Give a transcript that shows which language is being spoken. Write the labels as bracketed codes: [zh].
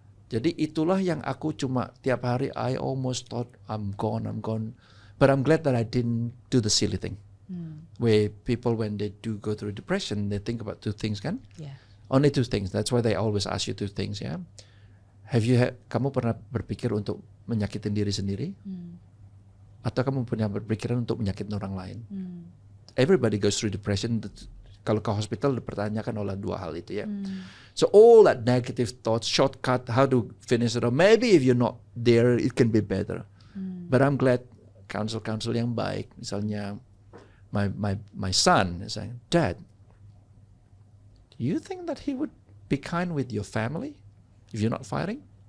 [id] Jadi itulah yang aku cuma tiap hari [en] I almost thought I'm gone. But I'm glad that I didn't do the silly thing. Where people when they do go through depression, they think about 2 things kan? Yeah. Only 2 things. That's why they always ask you 2 things ya. [id] Kamu pernah berpikir untuk menyakitin diri sendiri? Atau kamu punya berpikiran untuk menyakitin orang lain? [en] Everybody goes through depression. [id] Kalau ke hospital dipertanyakan oleh 2 hal itu ya. [en] So all that negative thoughts, shortcut, how to finish it, or maybe if you're not there, it can be better. But I'm glad counsel yang baik. [id] Misalnya [en] my son is saying, Dad, do you think that he would be kind with your family if you're not fighting?